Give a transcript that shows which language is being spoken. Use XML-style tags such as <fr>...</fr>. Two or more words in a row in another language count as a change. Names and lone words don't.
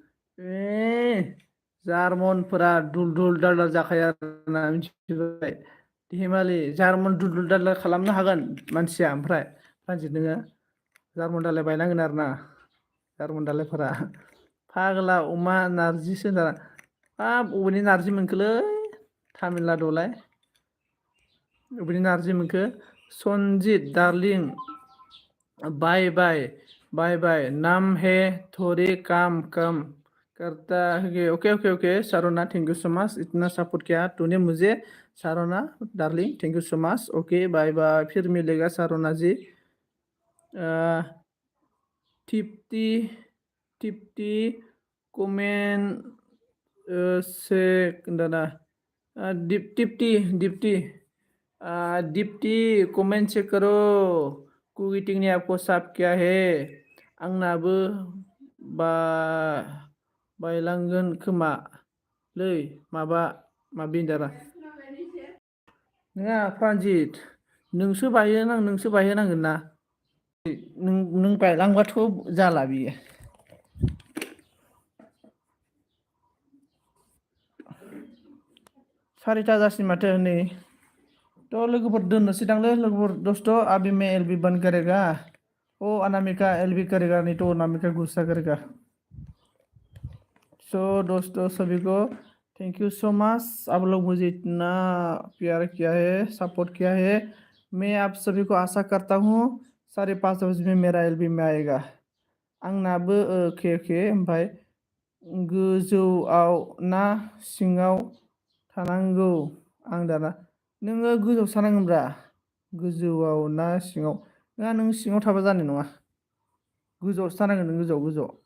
<brx>जार्मनफोरा दुल दाल जाखायो आरोना मिथिबाय धेमालि जार्मन दुल दाल खालामनो हागोन मानसिया ओमफ्राय प्रानजित नोङो जार्मन दालाय बायनांगोन आरोना जार्मन दालायफोरा फाग्ला अमा नारजिसो हाब अबेनि नारजि मोनखोलै तामिलनाडुआवलाय अबेनि नारजि मोनखो सनजित डार्लिं</brx> <hi>बाय नाम है थोड़ी काम करता है ओके सारोना</hi> <en>thank you so much</en> <hi>इतना सपोर्ट किया तूने मुझे सारोना डार्लिंग</hi> <en>thank you so much okay bye</en> <hi>फिर मिलेगा सारोना जी टिप्टी कमेंट से दाना दीप्ति दीप्ति</hi> <en>comment check</en> <hi>करो कुकिटिंग ने आपको साफ किया है</hi> <brx>आंनाबो बा बायलांगोन खोमा लै माबा माबि दारा नङा प्रानजित नोंसो बायहोनांगोन ना नों बायलांबाथ' जाला बियो सारिथा जासिम माथो नै तो लोगोफोर दोननोसै दांलै लोगोफोर</brx> <hi>दोस्त अभी मैं एलबी बंद करेगा ओ अनामिका एलबी करेगा नहीं तो अनामिका गुस्सा करेगा सो दोस्तों सभी को</hi> <en>thank you so much</en> <hi>आप लोग मुझे इतना प्यार किया है सपोर्ट किया है मैं आप सभी को आशा करता हूँ 5:30 में मेरा एलबी में आएगा</hi> <brx>आंनाबो ओके ओमफ्राय गोजौआव ना सिङाव थानांगौ आं दाना नोङो गोजौआव थानांगोनब्रा गोजौआव ना सिङाव नङा नों सिङाव थाबा जानाय नङा गोजौआवसो थानांगोन नों गोजौआव</brx>